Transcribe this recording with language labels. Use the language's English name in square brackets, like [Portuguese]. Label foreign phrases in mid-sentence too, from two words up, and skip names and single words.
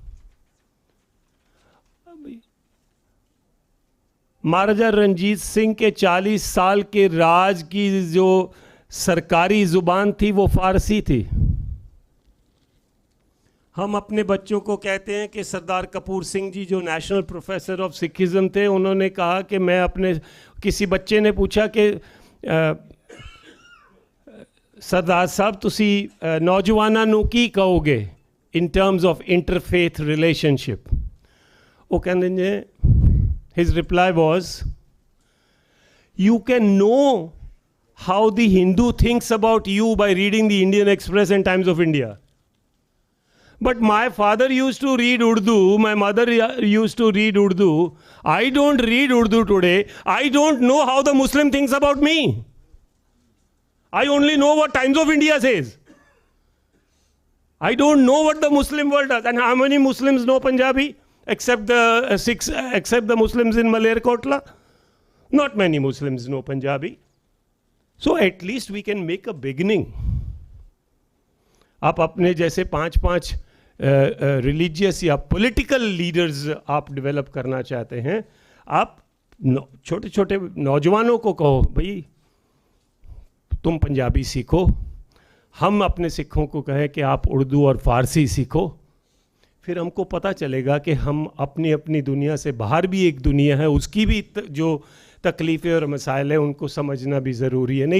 [Hindi] महाराजा रणजीत सिंह के 40 साल के राज की जो सरकारी जुबान थी वो फारसी थी। हम अपने बच्चों को कहते हैं कि सरदार कपूर सिंह जी जो [English] National Professor of Sikhism [Hindi] थे, उन्होंने कहा कि मैं अपने, किसी बच्चे ने पूछा कि सरदार साहब [Punjabi] ਤੁਸੀ ਨੌਜਵਾਨਾਂ ਨੂੰ ਕੀ ਕਹੋਗੇ [English] in terms of interfaith relationship? [Punjabi] ਉਹ ਕਹਿੰਦੇ ਨੇ, [English] his reply was, you can know how the Hindu thinks about you by reading the Indian Express and Times of India. But my father used to read Urdu, my mother used to read Urdu. I don't read Urdu today. I don't know how the Muslim thinks about me. I only know what Times of India says. I don't know what the Muslim world does. And how many Muslims know Punjabi? Except the Muslims in Malerkotla? Not many Muslims know Punjabi. So at least we can make a beginning. [Hindi] आप अपने जैसे 5-5 रिलीजियस या [English] political leaders [Hindi] आप डेवलप करना चाहते हैं, आप छोटे छोटे नौजवानों को कहो भाई तुम पंजाबी सीखो, हम अपने सिखों को कहें कि आप उर्दू और फ़ारसी सीखो, फिर हमको पता चलेगा कि हम अपनी अपनी दुनिया से बाहर भी एक दुनिया है, उसकी भी जो तकलीफ़ें और मसाइल हैं उनको समझना भी ज़रूरी है।